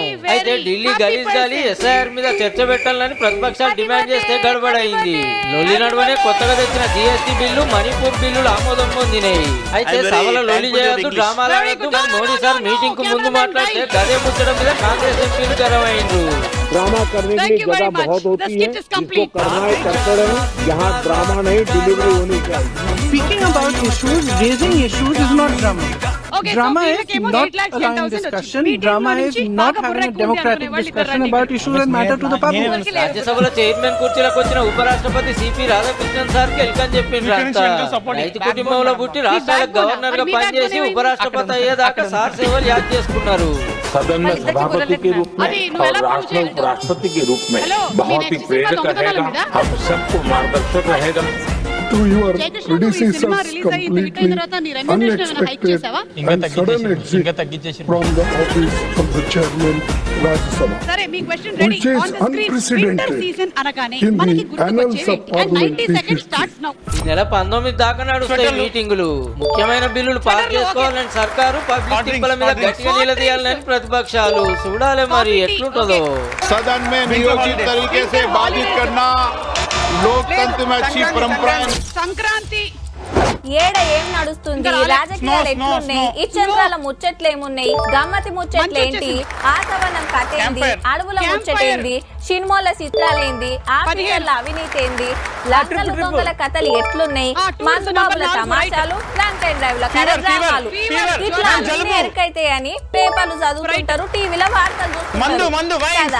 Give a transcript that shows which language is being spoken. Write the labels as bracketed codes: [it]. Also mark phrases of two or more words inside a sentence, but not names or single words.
[te] అయితే ఢిల్లీ గలీజ్ గాలి ఎస్ఐఆర్ మీద చర్చ పెట్టాలని ప్రతిపక్షాలు డిమాండ్ చేస్తే గడబడైంది. లొల్లి నడువనే కొత్తగా తెచ్చిన జీఎస్టీ బిల్లు, మణిపూర్ బిల్లులు ఆమోదం పొందినాయి. అయితే సభలో లొల్లి చేయొద్దు, డ్రామాలు ఆడొద్దు, మరి మోడీ సార్ మీటింగ్ కు ముందు మాట్లాడితే గదే ముచ్చడం మీద కాంగ్రెస్ ఎంపీలు గర్వమైండ్రు. [hi] ड्रामा करने की जगह बहुत होती है, जिसको करना है करते रहे. यहाँ ड्रामा नहीं, डिलीवरी होनी चाहिए. [en] Speaking about issues, raising issues is not drama. Drama is not allowing discussion. Drama is not having a democratic discussion about issues that matter to the public. [te] రాజ్యసభలో చైర్మన్ కుర్చీలకు వచ్చిన ఉపరాష్ట్రపతి సిపి రాధాకృష్ణన్ సార్ వెల్కమ్ చెప్పిండ్రు. రైతు కుటుంబంలో పుట్టి రాష్ట్రాలకు గవర్నర్ గా పనిచేసి ఉపరాష్ట్రపతి అయ్యేదాకా సార్ సేవలు యాద్ చేసుకున్నారు. [hi] सदन में सभापति के रूप में और राष्ट्र में उपराष्ट्रपति के रूप में बहुत ही प्रेरक रहेगा, हम सबको मार्गदर्शक रहेगा. [en] To your predecessors completely unexpected and sudden exit from the office of the chairman Rajya Sabha, which is unprecedented in the annals of parliamentary history. [te] నెల 19 దాకా నడుస్తాయి మీటింగులు. ముఖ్యమైన బిల్లులు పాస్ చేసుకోవాలని సర్కారు, పబ్లిక్ తిప్పల మీద గట్టిగా నిలదీయాలని ప్రతిపక్షాలు. చూడాలి మరి ఎట్లుంటుందో. [hi] सदन में नियोजित तरीके से बातचीत करना लोकतंत्र में अच्छी परंपरा. [te] సంక్రాంతి ఏడ ఏం నడుస్తుంది, రాజకీయాలు ఎట్లున్నాయి, ఇచ్చంద్రాల ముచ్చట్లు ఏమున్నాయి, గమ్మతి ముచ్చట్లేంటి, ఆసవనం కథ ఏంది, అడవుల ముచ్చటేంది, సినిమాల చిత్రాలేంది, ఆఫీసర్ల అవినీతి ఏంది, లక్కల దొంగల కథలు ఎట్లున్నాయి, మందుబాబుల తమాషాలు, [en] drunk and drive [te] ల కార్యక్రమాలు, ఇట్లా అన్ని ఎరకైతే అని పేపర్లు చదువుతుంటారు, టీవీలో వార్తలు చూస్తుంటారు కదా.